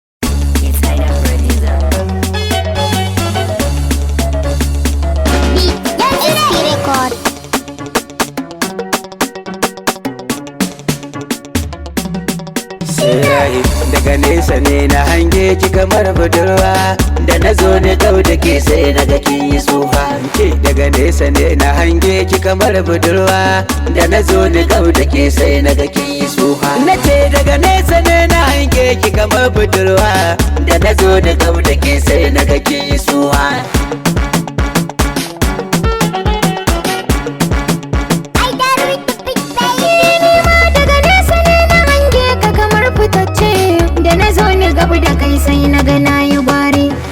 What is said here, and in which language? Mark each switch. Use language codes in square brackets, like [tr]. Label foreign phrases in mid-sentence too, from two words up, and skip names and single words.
[en] It's kind of producer. Beat, yes, record. [ha] Sirahi, daga nesa ne na hange ki kamar budurwa. Da na zo na kau da ke sai na ga kin yi tsufa. Ke daga nesa ne na hange ki kamar budurwa. Da na zo na kau da ke sai na ga kin yi tsufa. Na ce daga nesa ne na hange ki kamar budurwa. Da na zo na kau da ke sai na ga kin yi tsufa. [en] I got it with the big baby. [ha] Ni ma daga nesa ne na hange ka kamar fitacce. Da na zo ni gab da kai sai na ga na yi gwari.